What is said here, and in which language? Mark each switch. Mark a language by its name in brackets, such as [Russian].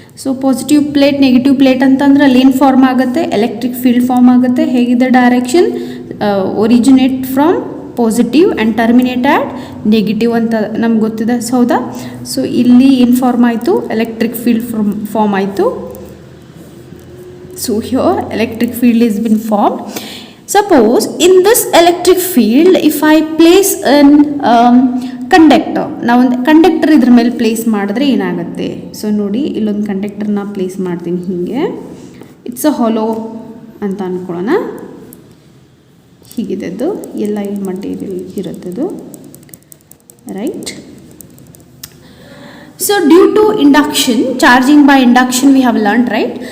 [Kannada] So positive plate, negative plate ಅಂತಂದ್ರೆ ಅಲ್ಲಿ ಏನು ಫಾರ್ಮ್ ಆಗುತ್ತೆ, ಎಲೆಕ್ಟ್ರಿಕ್ ಫೀಲ್ಡ್ ಫಾರ್ಮ್ ಆಗುತ್ತೆ. [English] ಹೇಗಿದೆ direction, originate from positive and terminate at negative [Kannada] ಅಂತ ನಮ್ಗೆ ಗೊತ್ತಿದೆ, ಹೌದಾ. ಸೊ ಇಲ್ಲಿ ಏನು ಫಾರ್ಮ್ ಆಯಿತು, ಎಲೆಕ್ಟ್ರಿಕ್ ಫೀಲ್ಡ್ ಫಾರ್ಮ್ ಆಯಿತು. [English] So here electric field is been formed. Suppose in this electric field if I place an conductor, [Kannada] ನಾವೊಂದು ಕಂಡಕ್ಟರ್ ಇದ್ರ ಮೇಲೆ ಪ್ಲೇಸ್ ಮಾಡಿದ್ರೆ ಏನಾಗುತ್ತೆ. ಸೊ ನೋಡಿ, ಇಲ್ಲೊಂದು ಕಂಡಕ್ಟರ್ನ ಪ್ಲೇಸ್ ಮಾಡ್ತೀನಿ ಹೀಗೆ, [English] it's a hollow [Kannada] ಅಂತ ಅಂದ್ಕೊಳ್ಳೋಣ. ಹೀಗಿದೆ ಅದು, ಎಲ್ಲ ಇಲ್ಲಿ material ಇರುತ್ತದು, right. [English] So due to induction, charging by induction we have learnt, right.